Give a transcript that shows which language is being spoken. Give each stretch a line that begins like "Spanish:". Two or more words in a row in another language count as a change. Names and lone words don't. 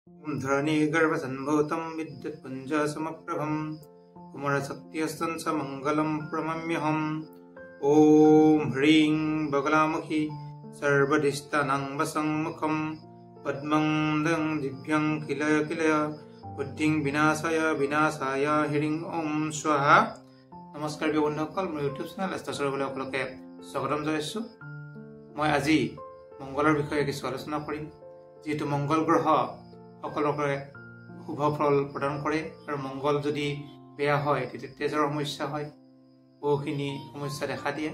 Sanskrit: धरणी गर्भसंभूतं विद्युत्पुञ्जसमप्रभं कुमारशक्त्यस्तं स मङ्गलं प्रणम्यहम्। ॐ ह्रीं बगलामुखी सर्वदिष्टानां वसङ्मुखं पद्मं दं दिव्यं किलय किलय बुद्धिं विनाशाय ह्रीं ॐ स्वाहा।
Assamese: नमस्कार প্ৰিয় বন্ধুসকল, মোৰ
English: YouTube channel
Assamese: এষ্টাছৰ বুলি আপোনালোকে স্বাগতম জনাইছোঁ। মই আজি মংগলৰ বিষয়ে কিছু আলোচনা কৰিম। যিহেতু মংগল গ্ৰহ সকলোকে শুভ ফল প্ৰদান কৰে আৰু মংগল যদি বেয়া হয় তেতিয়া তেজৰ সমস্যা হয়, বহুখিনি সমস্যা দেখা দিয়ে।